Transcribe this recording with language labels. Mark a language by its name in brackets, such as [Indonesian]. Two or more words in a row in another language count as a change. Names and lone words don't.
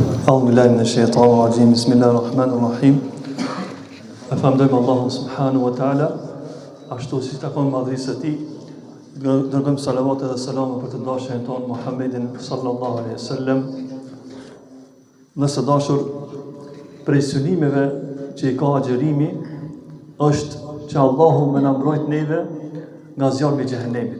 [Arabic] أعوذ بالله من الشيطان الرجيم بسم الله الرحمن الرحيم. [Albanian] E falenderojmë Allahun [Arabic] سبحانه وتعالى, [Albanian] ashtu si takon madhrisë së tij. Dërgojmë salavat dhe selama për të dashurin ton Muhammedin [Arabic] صلى الله عليه وسلم. [Albanian] Nëse dashur, prej synimeve që i ka agjerimi është që Allahu më na mbrojt neve nga zjarri i xhehenemit.